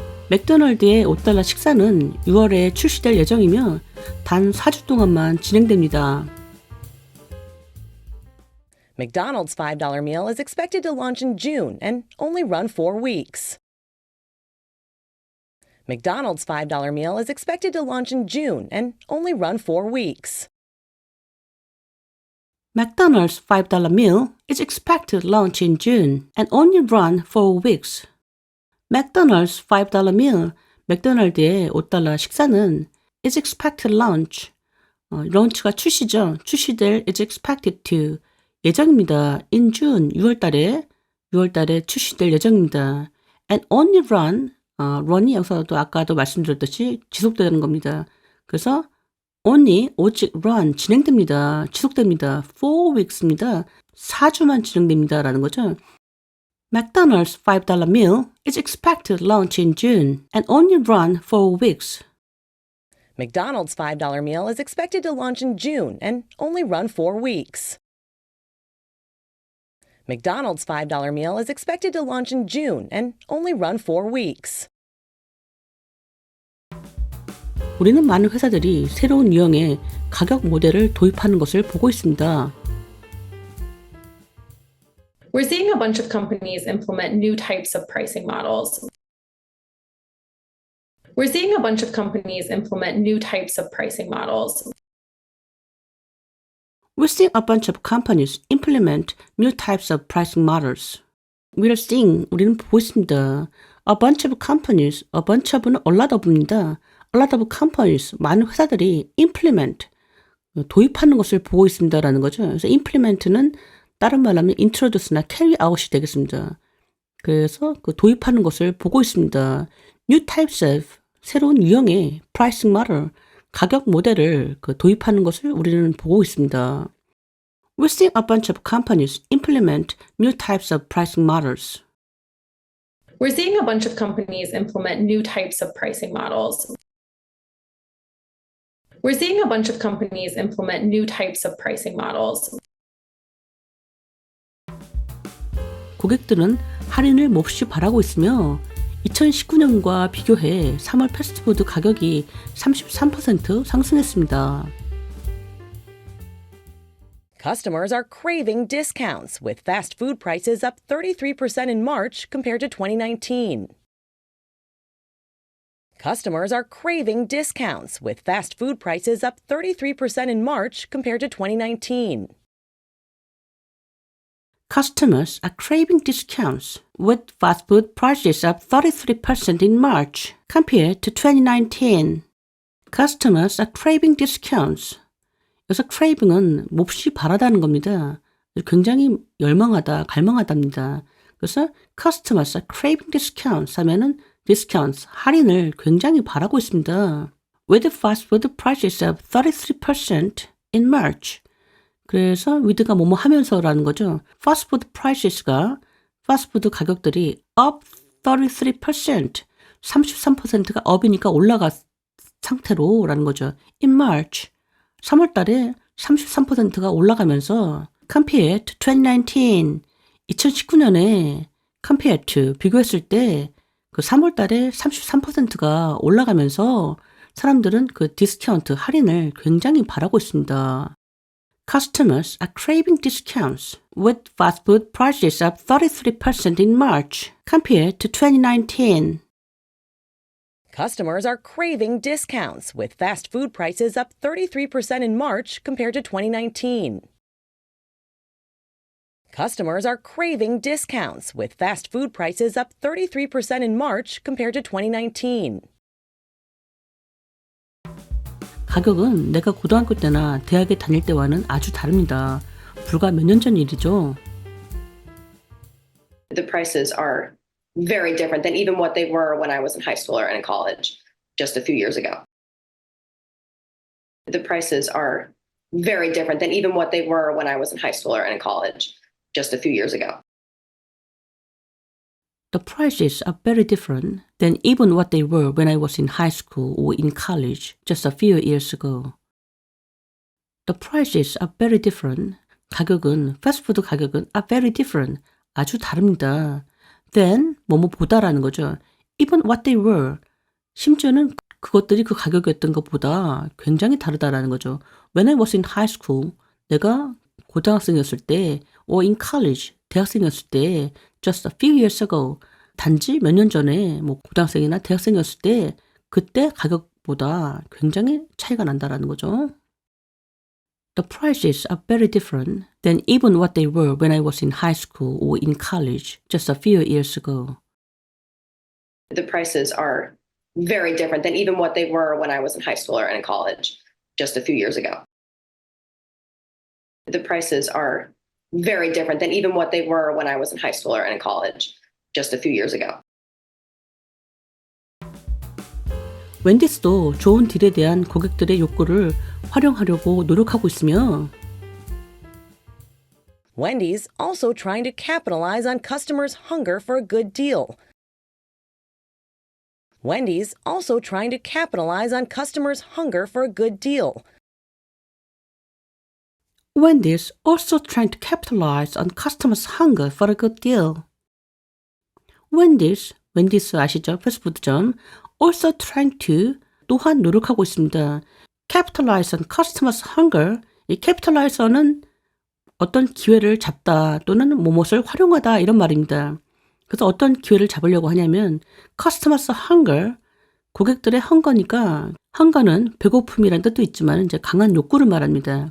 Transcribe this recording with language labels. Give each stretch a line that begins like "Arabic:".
Korean: 맥도날드의 $5 식사는 6월에 출시될 예정이며 단 4주 동안만 진행됩니다.
English: McDonald's $5 meal is expected to launch in June and only run 4 weeks. McDonald's $5 meal is expected to launch in June and only run 4 weeks. McDonald's $5 meal is expected to launch in June and only run 4 weeks. McDonald's $5 meal,
Korean: 맥도날드의 $5 식사는
English: is expected to launch,
Korean: 런치가 출시죠. 출시될
English: is expected to,
Korean: 예정입니다.
English: in June,
Korean: 6월달에 출시될 예정입니다.
English: and only run,
Korean: run이 여기서도 아까도 말씀드렸듯이 지속되는 겁니다. 그래서 only, 오직 run, 진행됩니다. 지속됩니다.
English: 4 weeks
Korean: 입니다. 4주만 진행됩니다. 라는 거죠.
English: McDonald's $5 meal is expected to launch in June and only run 4 weeks. McDonald's $5 meal is expected to launch in June and only run 4 weeks. McDonald's $5 meal is expected to launch in June and only run 4 weeks.
Korean: 우리는 많은 회사들이 새로운 유형의 가격 모델을 도입하는 것을 보고 있습니다.
English: We're seeing a bunch of companies implement new types of pricing models. We're seeing a bunch of companies implement new types of pricing models. We're seeing a bunch of companies implement new types of pricing models. We're seeing,
Korean: 우리는 보고 있습니다.
English: A bunch of companies, a bunch of는 a lot of입니다. A lot of companies,
Korean: 많은 회사들이 implement, 도입하는 것을 보고 있습니다라는 거죠. 그래서 implement는 다른 말로 하면 introduce나 carry out이 되겠습니다. 그래서 그 도입하는 것을 보고 있습니다.
English: New types of,
Korean: 새로운 유형의
English: pricing model,
Korean: 가격 모델을 도입하는 것을 우리는 보고 있습니다.
English: We're seeing a bunch of companies implement new types of pricing models. We're seeing a bunch of companies implement new types of pricing models. We're seeing a bunch of companies implement new types of pricing models.
Korean: 고객들은 할인을 몹시 바라고 있으며 2019년과 비교해 3월 패스트푸드 가격이 33% 상승했습니다.
English: Customers are craving discounts, with fast food prices up 33% in March compared to 2019. Customers are craving discounts, with fast food prices up 33% in March compared to 2019. Customers are craving discounts, with fast food prices up 33% in March compared to 2019. Customers are craving discounts.
Korean: 여기서 craving은 몹시 바라다는 겁니다. 굉장히 열망하다, 갈망하답니다. 그래서
English: customers are craving discounts
Korean: 하면은 discounts, 할인을 굉장히 바라고 있습니다.
English: With fast food prices up 33% in March.
Korean: 그래서 with가 뭐뭐 하면서라는 거죠.
English: fast food prices
Korean: 가 패스트푸드 가격들이
English: up 33%,
Korean: 33%가 up이니까 올라간 상태로라는 거죠.
English: In March,
Korean: 3월 달에 33%가 올라가면서
English: compared to 2019,
Korean: 2019년에 compared to, 비교했을 때 그 3월 달에 33%가 올라가면서 사람들은 그 디스카운트, 할인을 굉장히 바라고 있습니다.
English: Customers are craving discounts, with fast food prices up 33% in March compared to 2019. Customers are craving discounts, with fast food prices up 33% in March compared to 2019. Customers are craving discounts, with fast food prices up 33% in March compared to 2019.
Korean: 가격은 내가 고등학교 때나 대학에 다닐 때와는 아주 다릅니다. 불과 몇 년 전 일이죠.
English: The prices are very different than even what they were when I was in high school or in college just a few years ago. The prices are very different than even what they were when I was in high school or in college just a few years ago. The prices are very different than even what they were when I was in high school or in college just a few years ago. The prices are very different.
Korean: 가격은, 패스트푸드 가격은
English: are very different.
Korean: 아주 다릅니다.
English: Than,
Korean: 뭐뭐보다라는 거죠.
English: Even what they were,
Korean: 심지어는 그것들이 그 가격이었던 것보다 굉장히 다르다라는 거죠.
English: When I was in high school,
Korean: 내가 고등학생이었을 때,
English: or in college,
Korean: 대학생이었을 때,
English: just a few years ago,
Korean: 단지 몇 년 전에 뭐 고등학생이나 대학생이었을 때 그때 가격보다 굉장히 차이가 난다라는 거죠.
English: The prices are very different than even what they were when I was in high school or in college just a few years ago. The prices are very different than even what they were when I was in high school or in college just a few years ago. The prices are very different than even what they were when I was in high school or in college just a few years ago.
Korean: 웬디스도 좋은 딜에 대한 고객들의 욕구를 활용하려고 노력하고 있으며
English: Wendy's also trying to capitalize on customers' hunger for a good deal. Wendy's also trying to capitalize on customers' hunger for a good deal. Wendy's also trying to capitalize on customers' hunger for a good deal.
Korean: 웬디스 아시죠? 패스트푸드점.
English: Also trying to,
Korean: 또한 노력하고 있습니다.
English: Capitalize on customers' hunger.
Korean: 이 capitalize는 어떤 기회를 잡다 또는 무엇을 활용하다 이런 말입니다. 그래서 어떤 기회를 잡으려고 하냐면
English: customers' hunger,
Korean: 고객들의 헝거니까 헝거는 배고픔이라는 뜻도 있지만 이제 강한 욕구를 말합니다.